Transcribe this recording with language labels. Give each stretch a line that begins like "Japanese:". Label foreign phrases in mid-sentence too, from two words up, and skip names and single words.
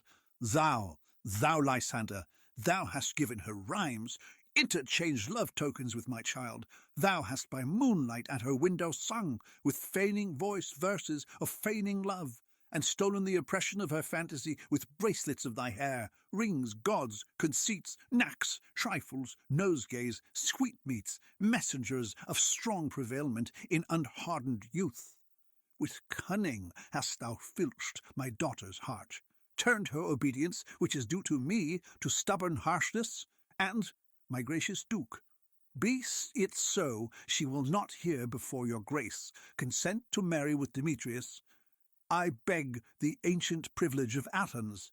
English: Thou, Lysander, thou hast given her rhymes, interchanged love tokens with my child. Thou hast by moonlight at her window sung, with feigning voice verses of feigning love, and stolen the oppression of her fantasy with bracelets of thy hair, rings, gauds, conceits, knacks, trifles, nosegays, sweetmeats, messengers of strong prevailment in unhardened youth. With cunning hast thou filched my daughter's heart, turned her obedience, which is due to me, to stubborn harshness, and, my gracious duke, be it so she will not hear before your grace consent to marry with Demetrius, I beg the ancient privilege of Athens.